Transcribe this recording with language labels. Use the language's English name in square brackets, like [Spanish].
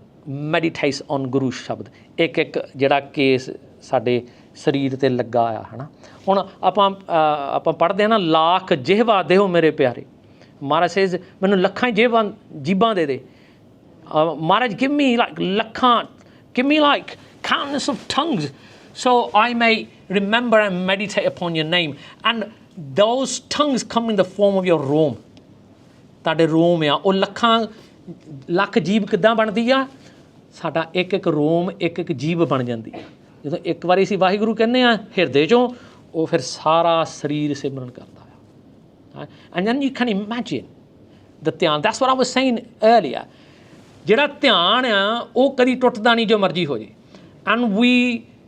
[English] meditates on [Punjabi] ਗੁਰੂ ਸ਼ਬਦ ਇੱਕ ਇੱਕ ਜਿਹੜਾ ਕੇਸ ਸਾਡੇ ਸਰੀਰ 'ਤੇ ਲੱਗਾ ਆ ਹੈ ਨਾ ਹੁਣ ਆਪਾਂ ਪੜ੍ਹਦੇ ਹਾਂ ਨਾ ਲੱਖ ਜਿਹਵਾ ਦੇਹੋ ਮੇਰੇ ਪਿਆਰੇ ਮਹਾਰਾਜ ਸੇਜ਼ ਮੈਨੂੰ ਲੱਖਾਂ ਜੀਬਾਂ ਦੇ ਦੇ [English] Maharaj, give me like lakhan, give me like countless of tongues so I may remember and meditate upon your name. And those tongues come in the form of your roam. [Punjabi] ਤੁਹਾਡੇ ਰੋਮ ਆ ਉਹ ਲੱਖ ਜੀਭ ਕਿੱਦਾਂ ਬਣਦੀ ਆ ਸਾਡਾ ਇੱਕ ਇੱਕ ਰੋਮ ਇੱਕ ਇੱਕ ਜੀਭ ਬਣ ਜਾਂਦੀ ਆ ਜਦੋਂ ਇੱਕ ਵਾਰੀ ਅਸੀਂ ਵਾਹਿਗੁਰੂ ਕਹਿੰਦੇ ਆ ਹਿਰਦੇ 'ਚੋਂ ਉਹ ਫਿਰ ਸਾਰਾ ਸਰੀਰ ਸਿਮਰਨ ਕਰਦਾ ਆ [English] and then you can imagine the dhyan that's what I was saying earlier [Punjabi] ਜਿਹੜਾ ਧਿਆਨ ਆ ਉਹ ਕਦੀ ਟੁੱਟਦਾ ਨਹੀਂ ਜੋ ਮਰਜ਼ੀ ਹੋ ਜੇ [English] and ਵੀ